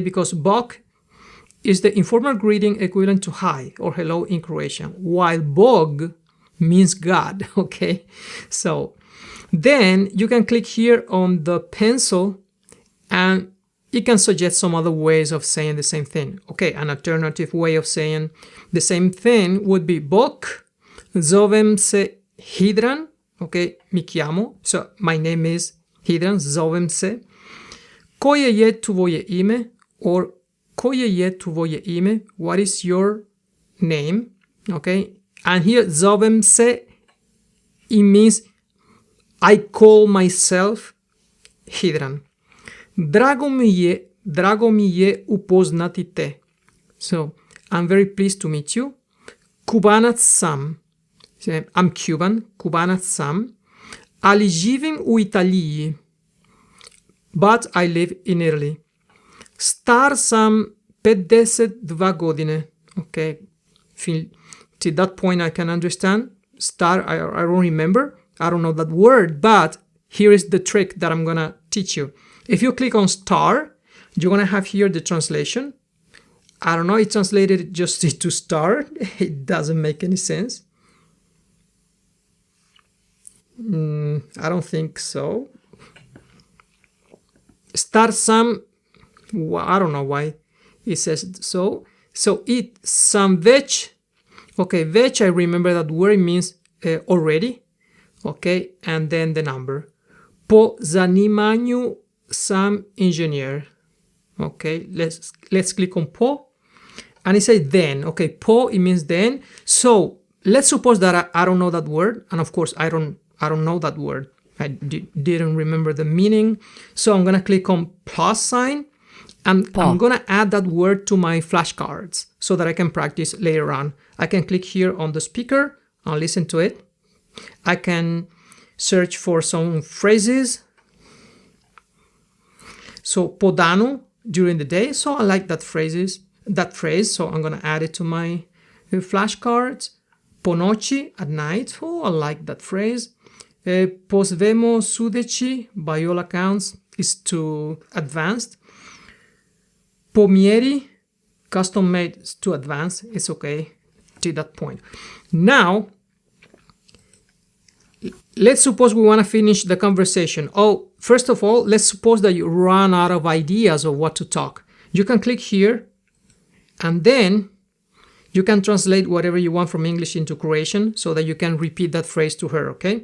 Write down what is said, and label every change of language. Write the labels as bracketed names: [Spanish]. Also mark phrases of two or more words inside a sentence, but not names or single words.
[English] Because bok is the informal greeting equivalent to hi or hello in Croatian, while bog means God, okay? So then you can click here on the pencil and it can suggest some other ways of saying the same thing. Okay, an alternative way of saying the same thing would be [Croatian] bok, zovem se Hidran, [English] okay, [Italian] mi chiamo, [English] so my name is Hidran, [Croatian] zovem se. Koje je tvoje ime, or koje je tvoje ime, [English] what is your name, okay? And here [Croatian] zovem se, [English] it means I call myself Hidran. [Croatian] Drago mi je upoznati te. [English] So, I'm very pleased to meet you. [Croatian] Kubanac sam. [English] I'm Cuban, [Croatian] Kubanac sam. Ali živim u Italiji, [English] but I live in Italy. [Croatian] Star sam 52 godine. [English] Okay, to that point I can understand. Star, I don't remember. I don't know that word, but here is the trick that I'm gonna teach you. If you click on star, you're gonna have here the translation. I don't know, it translated just to star. It doesn't make any sense. I don't think so. [Croatian] Star sam, [English] I don't know why it says so. So it [Croatian] sam već. [English] Okay, već, I remember that word means already. Okay, and then the number. [Croatian] Po zanimanju sam inženjer. [English] Okay, let's click on po. And it says then. Okay, po, it means then. So let's suppose that I don't know that word. And of course, I don't know that word. I didn't remember the meaning. So I'm going to click on plus sign. And I'm going to add that word to my flashcards so that I can practice later on. I can click here on the speaker and listen to it. I can search for some phrases. So podanu, during the day. So I like that phrase. So I'm going to add it to my flashcards. [Croatian] Po noći, [English] at night. Oh, I like that phrase. [Croatian] Po svemu sudeći, [English] by all accounts, is too advanced. [Croatian] Po mjeri, [English] custom made, is too advanced. It's okay to that point. Now, let's suppose we want to finish the conversation. Oh, first of all, let's suppose that you run out of ideas of what to talk. You can click here, and then you can translate whatever you want from English into Croatian so that you can repeat that phrase to her, okay?